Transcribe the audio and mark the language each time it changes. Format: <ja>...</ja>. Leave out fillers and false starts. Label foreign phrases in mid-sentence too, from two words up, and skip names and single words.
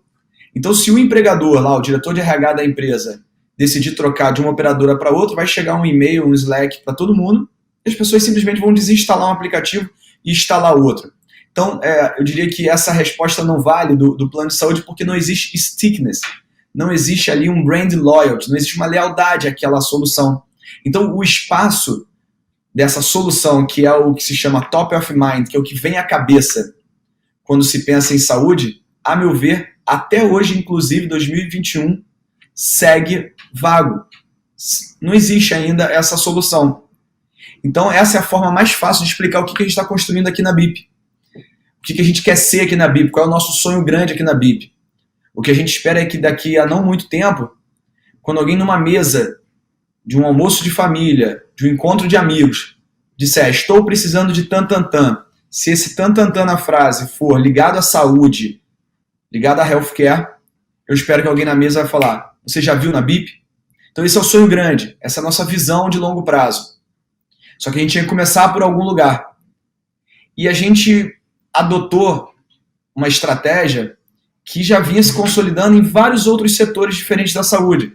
<pt>Então, se o empregador, lá, o diretor de RH da empresa, decidir trocar de uma operadora para outra, vai chegar um e-mail, um Slack para todo mundo, e as pessoas simplesmente vão desinstalar um aplicativo e instalar outro. Então, eu diria que essa resposta não vale do plano de saúde porque não existe stickiness, não existe ali um</pt> <en>brand loyalty,</en> <pt>não existe uma lealdade àquela solução. Então, o espaço dessa solução, que é o que se chama</pt> <en>top of mind,</en> <pt>que é o que vem à cabeça quando se pensa em saúde, a meu ver, até hoje, inclusive 2021, segue vago. Não existe ainda essa solução. Então, essa é a forma mais fácil de explicar o que a gente está construindo aqui na BIP. O que a gente quer ser aqui na BIP, qual é o nosso sonho grande aqui na BIP. O que a gente espera é que daqui a não muito tempo, quando alguém numa mesa de um almoço de família, de um encontro de amigos, disser, estou precisando de tan-tan-tan, se esse tan-tan-tan na frase for ligado à saúde, ligado à healthcare, eu espero que alguém na mesa vai falar, você já viu na BIP? Então esse é o sonho grande, essa é a nossa visão de longo prazo. Só que a gente tinha que começar por algum lugar. E a gente adotou uma estratégia que já vinha se consolidando em vários outros setores diferentes da saúde.</pt>